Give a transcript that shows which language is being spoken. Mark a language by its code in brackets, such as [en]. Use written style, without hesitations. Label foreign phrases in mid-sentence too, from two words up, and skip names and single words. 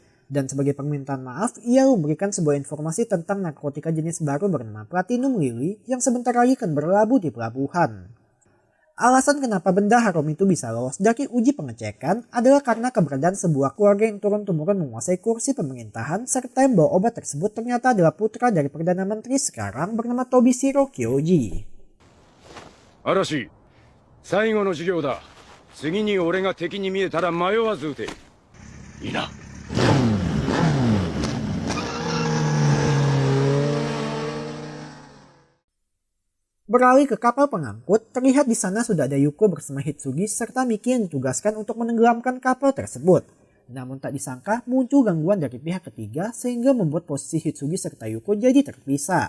[id] Dan sebagai permintaan maaf, ia memberikan sebuah informasi tentang narkotika jenis baru bernama Platinum Lily yang sebentar lagi akan berlabuh di pelabuhan. Alasan kenapa benda haram itu bisa lolos dari uji pengecekan adalah karena keberadaan sebuah keluarga yang turun-temurun menguasai kursi pemerintahan serta yang bawa obat tersebut ternyata adalah putra dari Perdana Menteri sekarang bernama Tobishiro Kyoji. [ja] Arashi, 最後の授業だ。次に俺が敵に見えたら迷わず撃て。いいな。 [id] Beralih ke kapal pengangkut, terlihat di sana sudah ada Yuko bersama Hitsugi serta Miki yang ditugaskan untuk menenggelamkan kapal tersebut. Namun tak disangka muncul gangguan dari pihak ketiga sehingga membuat posisi Hitsugi serta Yuko jadi terpisah.